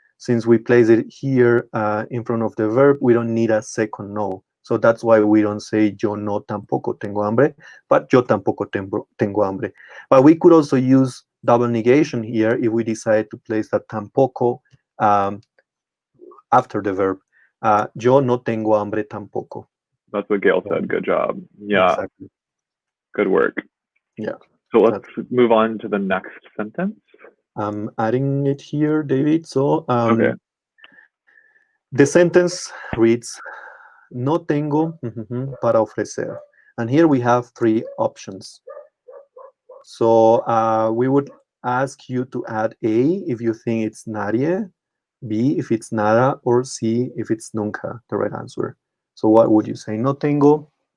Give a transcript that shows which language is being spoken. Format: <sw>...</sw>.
<en>Since we place it here in front of the verb, we don't need a second no. So that's why we don't say</en> <es>yo no tampoco tengo hambre,</es> <en>but</en> <es>yo tampoco tengo hambre.</es> <en>But we could also use double negation here if we decide to place that tampoco after the verb.</en> <es>Yo no tengo hambre tampoco.</es> <en>That's what Gail said. Good job. Yeah. Exactly. Good work. Yeah. So let's move on to the next sentence. I'm adding it here, David. So Okay. the sentence reads,</en> <es>no tengo para ofrecer.</es> <en>And here we have three options. So we would ask you to add A if you think it's nadie, B if it's nada, or C if it's nunca, the right answer. So what would you say?</en> <es>No tengo.</es>